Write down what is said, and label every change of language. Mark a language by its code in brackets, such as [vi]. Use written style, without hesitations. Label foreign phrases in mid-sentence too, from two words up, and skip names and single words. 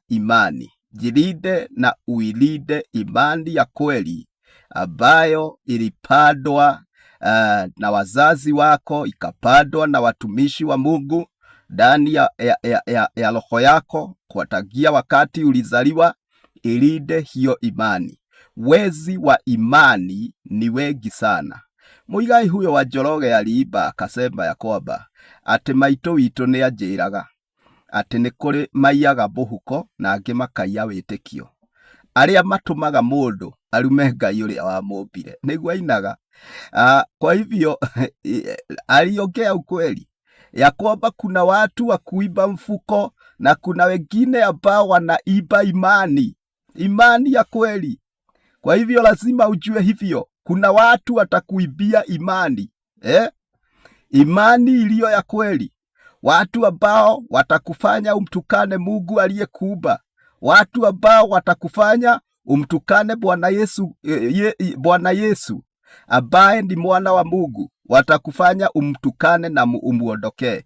[sw] Jilinde na uilinde imani ya kweli ambayo ilipandwa na wazazi wako, ikapandwa na watumishi wa Mungu ndani ya roho yako kwa tangia wakati ulizaliwa. Ilinde hiyo imani. Wezi wa imani ni wengi sana. Muigai huyo wa Njoroge aliimba akasema ya kwamba ati [ki] maitũ witũ nĩ anjĩraga ati nĩ kũrĩ maiyaga mũhuko na angĩ makaiya wĩtĩkio, arĩa matũmaga mũndũ arume Ngai ũrĩa wamũmbire. Nĩguo ainaga. [sw] Kwa hivyo aliongea ukweli ya kwamba kuna watu wa kuiba mfuko na kuna wengine ambao wanaiba imani ya kweli. Kwa hivyo lazima ujue hivyo, kuna watu watakuibia imani, imani iliyo ya kweli, watu ambao watakufanya umtukane Mungu aliyekuumba, watu ambao watakufanya umtukane Bwana Yesu ambaye ni mwana wa Mungu, watakufanya umtukane na umuondokee.